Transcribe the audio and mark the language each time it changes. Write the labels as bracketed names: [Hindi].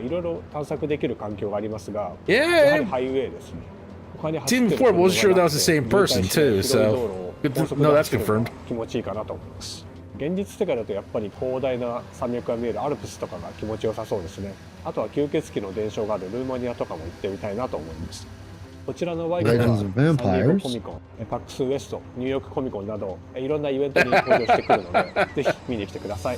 [Japanese] いろいろ探索できる環境がありますが、 [English] Yeah. [Japanese] やはりハイウェイですね。 [English] Team 4 wasn't sure that was the same person too, so good to know that's confirmed. [Japanese] 気持ちいいかなと思います。現実世界だとやっぱり広大な山脈が見えるアルプスとかが気持ちよさそうですね。あとは吸血鬼の伝承があるルーマニアとかも行ってみたいなと思います。こちらのバイクはサンディエゴコミコン、パックスウエスト、ニューヨークコミコンなどいろんなイベントに登場してくるのでぜひ見に来てください。